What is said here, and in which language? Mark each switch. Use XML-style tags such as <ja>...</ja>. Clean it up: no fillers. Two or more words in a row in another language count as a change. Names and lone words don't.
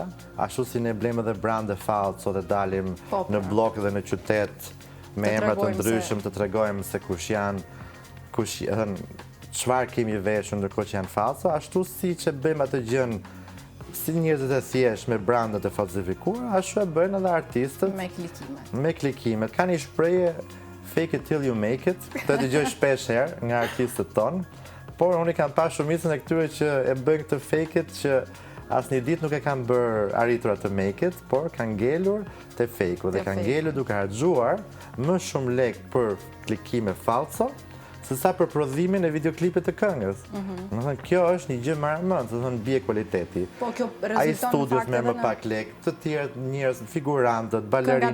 <sq>Ashtu si ne blejmë edhe brande falso dhe dalim në blok dhe në qytet me emrat të ndryshëm të tregojmë se kush janë, çfarë kemi veshur ndërkohë që janë falso, ashtu si që bëjmë atë gjën si njerëzit e thjesht me brandet e falsifikuara, ashtu e bëjnë edhe artistët me klikimet. Ka një shprehje</sq> <en>fake it till you make it,</en> <sq>të dëgjoj shpesh herë nga artistët tonë, por unë kam pa shumicën e këtyre që e bëjnë këtë</sq> <en>fake it</en> <sq>që asnjë ditë nuk e kanë bërë arritur atë</sq> <en>make it,</en> <sq>por kanë ngelur te fake-u dhe kanë ngelur duke harxuar më shumë lek për klikime falso se sa për prodhimin e videoklipit të këngës. Më thënë, kjo është një gjë maramënd, se thënë bie kualiteti. Po, kjo ai studios merr më pak lek, të tjerë njerëz, figurantët, balerinat.</sq>